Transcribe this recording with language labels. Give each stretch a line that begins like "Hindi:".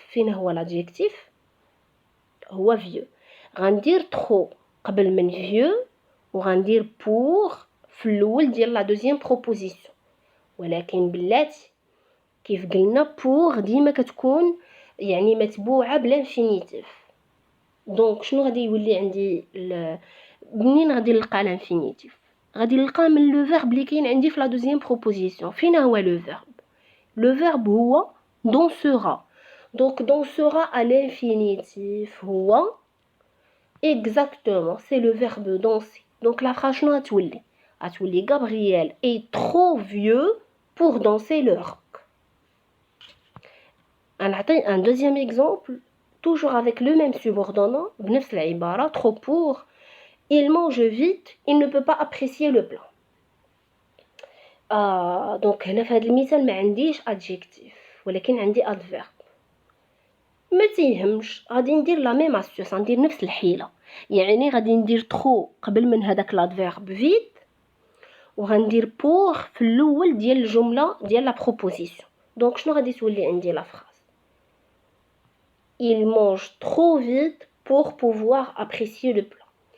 Arabic: فين هو l'adjectif؟ هو vieux. غندير trop قبل من vieux وغندير pour في الاول ديال لا دوزيام بروبوزيسيون. ولكن بلاتي كيف قلنا pour ديما كتكون يعني متبوعة بالانفينيتيف. دونك شنو غادي يولي عندي منين غادي نلقى الانفينيتيف؟ غادي نلقاه من لو فيرب اللي كاين عندي في لا دوزيام بروبوزيسيون. فين هو لو فيرب؟ لو فيرب هو dansera.
French: دونك dansera à l'infinitif هو exactement c'est le verbe danser. دونك لا phrase
Arabic: شنو غتولي
French: Gabriel est trop vieux pour danser le rock. نعطي un deuxième exemple toujours avec le même subordonnat
Arabic: بنفس العبارة
French: trop pour. Il mange vite, il ne peut pas apprécier le plat.
Arabic: دونك هنا في هذا المثال ما عنديش adjectif ولكن عندي adverb. ما تيهمش، غادي ندير لا ميم استيوس، غندير نفس الحيله. يعني غادي ندير ترو قبل من هذاك لادفيرب فيت، وغندير بور في الاول ديال الجمله ديال لا بروبوزيسيون. دونك شنو غادي تولي عندي لا فراز؟
French: il mange trop vite pour pouvoir apprécier le plat.